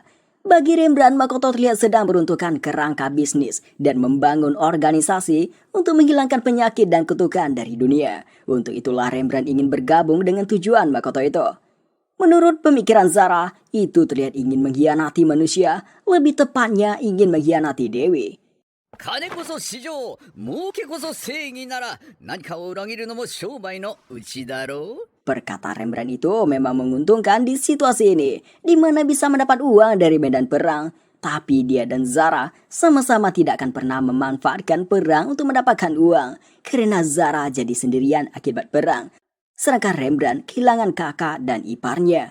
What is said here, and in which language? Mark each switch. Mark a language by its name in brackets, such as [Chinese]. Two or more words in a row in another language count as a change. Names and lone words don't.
[Indonesian] Bagi Rembrandt, Makoto terlihat sedang beruntukkan kerangka bisnis dan membangun organisasi untuk menghilangkan penyakit dan kutukan dari dunia. Untuk itulah Rembrandt ingin bergabung dengan tujuan Makoto itu. Menurut pemikiran Zara, itu terlihat ingin mengkhianati manusia, lebih tepatnya ingin mengkhianati Dewi. [Japanese] 金こそ市場、儲けこそ正義なら何かを裏切るのも商売のうちだろう? [Indonesian] Perkata Rembrandt itu memang menguntungkan di situasi ini, di mana bisa mendapat uang dari medan perang. Tapi dia dan Zara sama-sama tidak akan pernah memanfaatkan perang untuk mendapatkan uang, karena Zara jadi sendirian akibat perang. Sedangkan Rembrandt kehilangan kakak dan iparnya.